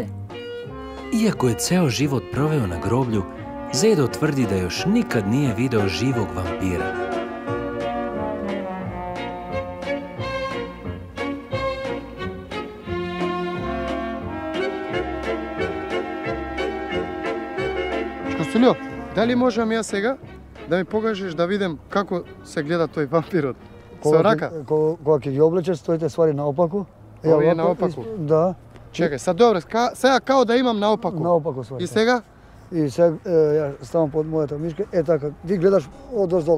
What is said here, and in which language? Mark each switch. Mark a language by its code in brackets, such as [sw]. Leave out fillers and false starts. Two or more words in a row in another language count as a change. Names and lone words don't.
[sr] Iako je ceo život proveo na groblju, Zedo tvrdi da još nikad nije video živog vampira. [mk] Škosuljo, [sr] da li možem ja [mk] сега да ми покажеш да видим како се гледа тој вампирот? Со рака? Кога ќе ги облечеш, стоите ствари наопаку. Ово е наопаку? Да. Чекај, са добре, сега као да имам наопаку. Наопаку ствари. И сега? И сега ја ставам под мојата мишка, така, ти гледаш од оздола.